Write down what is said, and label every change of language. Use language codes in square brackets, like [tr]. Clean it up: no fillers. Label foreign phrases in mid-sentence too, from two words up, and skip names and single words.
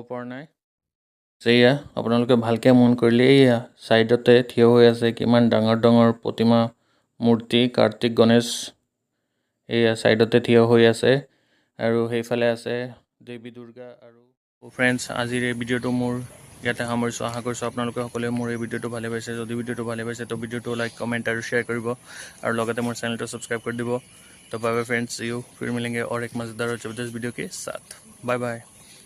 [as] পৰা নাই সেয়া আপোনালোকে ভালকৈ মন কৰিলে এয়া ছাইডতে থিয় হৈ আছে কিমান ডাঙৰ ডাঙৰ প্ৰতিমা মূৰ্তি কাৰ্তিক গণেশ এয়া ছাইডতে থিয় হৈ আছে আৰু সেইফালে আছে দেৱী দুৰ্গা আৰু ফ্ৰেণ্ডছ আজিৰ এই ভিডিঅ'টো মোৰ ইয়াতে সামৰিছোঁ আশা কৰিছোঁ আপোনালোকে সকলোৱে মোৰ এই ভিডিঅ'টো ভালে পাইছে যদি ভিডিঅ'টো ভালে পাইছে তো ভিডিঅ'টো লাইক কমেণ্ট আৰু শ্বেয়াৰ কৰিব আৰু লগতে মোৰ চেনেলটো ছাবস্ক্ৰাইব কৰি দিব তো বাই বাই [hi] फ्रेंड्स यू फिर मिलेंगे और एक मज़ेदार और ज़बरदस्त वीडियो के साथ बाय बाय